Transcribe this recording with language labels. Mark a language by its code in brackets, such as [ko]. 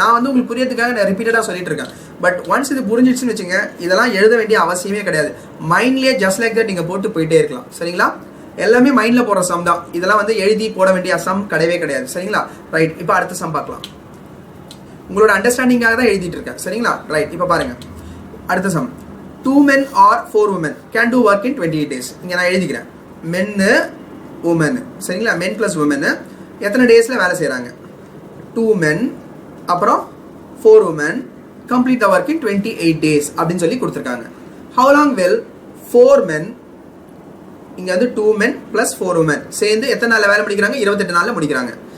[ta] நான் வந்து உங்களுக்கு புரியறதுக்காக நான் ரிப்பீட்டடாக சொல்லிட்டு இருக்கேன். பட் ஒன்ஸ் இது புரிஞ்சிடுச்சுன்னு வச்சுங்க, இதெல்லாம் எழுத வேண்டிய அவசியமே கிடையாது. மைண்ட்லேயே ஜஸ்ட் லைக் தட் நீங்கள் போட்டு போயிட்டே இருக்கலாம். சரிங்களா? எல்லாமே மைண்டில் போடுற சம் தான். இதெல்லாம் வந்து எழுதி போட வேண்டிய சம் கிடையவே கிடையாது. சரிங்களா? ரைட், இப்போ அடுத்த சம் பார்க்கலாம். உங்களோட அண்டர்ஸ்டாண்டிங்காக தான் எழுதிட்டு இருக்கேன். சரிங்களா? ரைட், இப்போ பாருங்க அடுத்த some. [en] 2 men or 4 women can do work in 28 days. [ta] இங்கே நான் எழுதிக்கிறேன், மென்னு உமன். சரிங்களா? மென் ப்ளஸ் உமன் எத்தனை டேஸில் வேலை செய்கிறாங்க, 2 men அப்புறம் 4 women [en] complete the work in 28 days [ta] அப்படின்னு சொல்லி கொடுத்துருக்காங்க. [en] How long will 4 men, [ta] இங்கே வந்து 2 men plus 4 women சேர்ந்து எத்தனை நாளில் வேலை முடிக்கிறாங்க, 28 நாளில் முடிக்கிறாங்க.